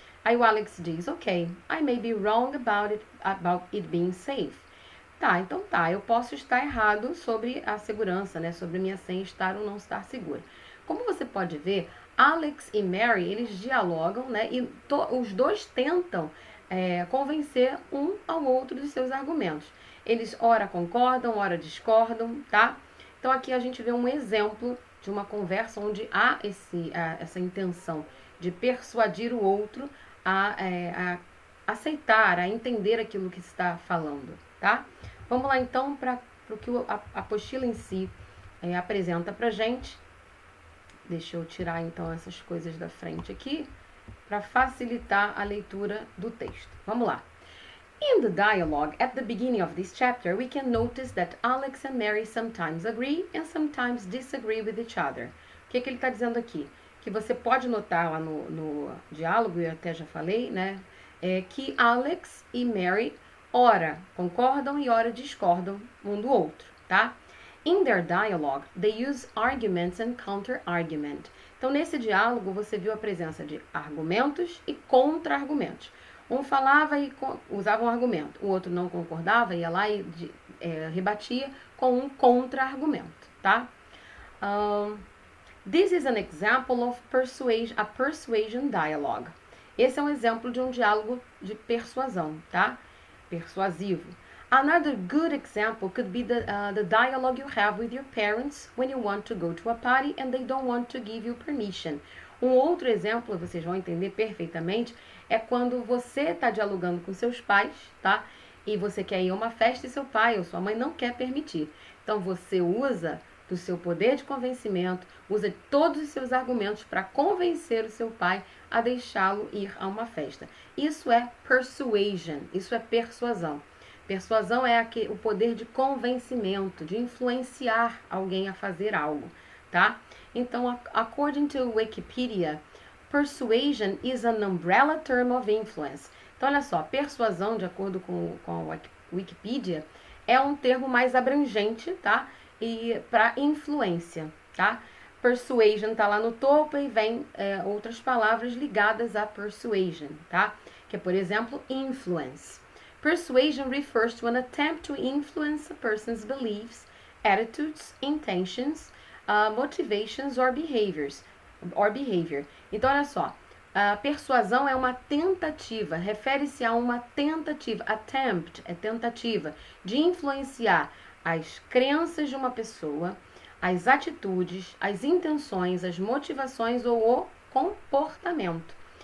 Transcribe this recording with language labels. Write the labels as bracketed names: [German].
[Portuguese] Aí o Alex diz, [English] ok, I may be wrong about it being safe. [Portuguese] Tá, então tá, eu posso estar errado sobre a segurança, né, sobre minha senha estar ou não estar segura. Como você pode ver, Alex e Mary, eles dialogam, né, e os dois tentam convencer um ao outro dos seus argumentos. Eles ora concordam, ora discordam, tá? Então aqui a gente vê um exemplo de uma conversa onde há essa intenção de persuadir o outro a aceitar, a entender aquilo que está falando, tá? Vamos lá então para o que a apostila em si apresenta pra gente. Deixa eu tirar então essas coisas da frente aqui para facilitar a leitura do texto. Vamos lá. [English] In the dialogue at the beginning of this chapter, we can notice that Alex and Mary sometimes agree and sometimes disagree with each other. [Portuguese] O que ele está dizendo aqui? Que você pode notar lá no diálogo, eu até já falei, né? Que Alex e Mary ora concordam e ora discordam um do outro, tá? [English] In their dialogue, they use arguments and counter-argument. [Portuguese] Então, nesse diálogo, você viu a presença de argumentos e contra-argumentos. Um falava e usava um argumento, o outro não concordava, ia lá e rebatia com um contra-argumento, tá? [English] This is an example of a persuasion dialogue. [Portuguese] Esse é um exemplo de um diálogo de persuasão, tá? Persuasivo. [English] Another good example could be the dialogue you have with your parents when you want to go to a party and they don't want to give you permission. [Portuguese] Um outro exemplo, vocês vão entender perfeitamente, é quando você está dialogando com seus pais, tá? E você quer ir a uma festa e seu pai ou sua mãe não quer permitir. Então você usa do seu poder de convencimento, usa todos os seus argumentos para convencer o seu pai a deixá-lo ir a uma festa. Isso é persuasion, isso é persuasão. Persuasão é o poder de convencimento, de influenciar alguém a fazer algo, tá? [English] Então, according to Wikipedia, persuasion is an umbrella term of influence. [Portuguese] Então, olha só, persuasão, de acordo com a Wikipedia, é um termo mais abrangente, tá? E para influência, tá? Persuasion tá lá no topo e vem outras palavras ligadas a persuasion, tá? Que é, por exemplo, influence. [English] Persuasion refers to an attempt to influence a person's beliefs, attitudes, intentions, motivations or behavior. [Portuguese] Então, olha só, a persuasão é uma tentativa, refere-se a uma tentativa, attempt é tentativa, de influenciar as crenças de uma pessoa, as atitudes, as intenções, as motivações ou o comportamento.